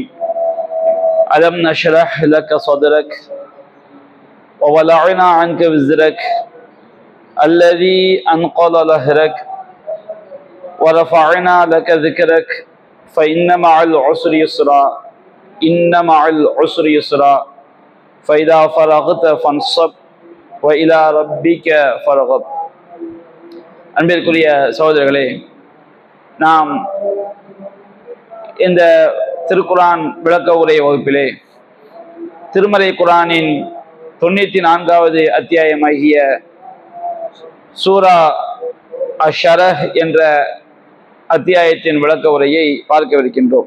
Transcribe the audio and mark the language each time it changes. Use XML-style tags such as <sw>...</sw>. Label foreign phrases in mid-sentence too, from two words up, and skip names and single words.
<ar>ألم نشرح لك صدرك ووضعنا عنك وزرك الذي أنقض ظهرك ورفعنا لك ذكرك فإن مع العسر يسرا إن مع العسر يسرا فإذا فرغت فانصب وإلى ربك فرغب.</ar> <ta>அன்பிற்குரிய சகோதரர்களே, நாம் இந்த திருக்குரான் விளக்க உரை வகுப்பிலே திருமறை குரானின் 94வது அத்தியாயமாகிய சூரா அஷரஹ் என்ற அத்தியாயத்தின் விளக்க உரையை பார்க்கவிருக்கின்றோம்.</ta>